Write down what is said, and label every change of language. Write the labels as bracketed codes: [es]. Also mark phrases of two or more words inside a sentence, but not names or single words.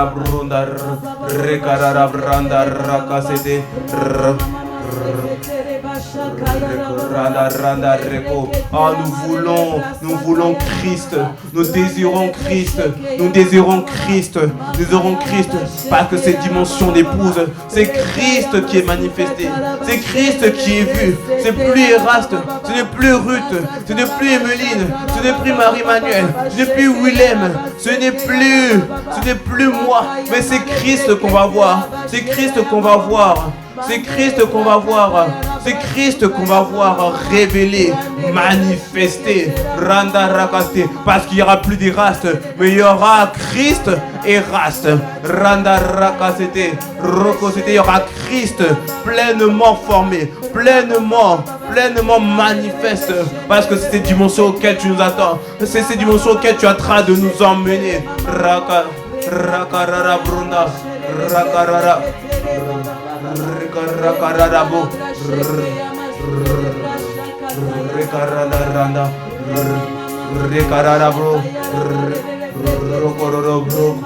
[fr] brunda rekarara branda rakasete randa reko. Ah, nous voulons Christ. Nous désirons Christ. Nous désirons Christ. Nous désirons Christ parce que cette dimension d'épouse, c'est Christ qui est manifesté. C'est Christ qui est vu. C'est plus Eraste, ce n'est plus Ruth, ce n'est plus Emeline, ce n'est plus Marie-Manuel, ce n'est plus Willem, ce n'est plus moi, mais c'est Christ qu'on va voir. C'est Christ qu'on va voir. C'est Christ qu'on va voir. C'est Christ qu'on va voir révéler, manifester, randa rakaste. Parce qu'il n'y aura plus d'Eraste, mais il y aura Christ et Raste. Randa rakaste, rokosete. Il y aura Christ pleinement formé, pleinement pleinement manifeste. Parce que c'est ces dimensions auxquelles tu nous attends. C'est ces dimensions auxquelles tu es en train de nous emmener. Raka, raka, rara, brunda. Raka, rara. Raka, rara, bo. Raka, rara, randa. Raka, rara, bro. Roko, roro, bro.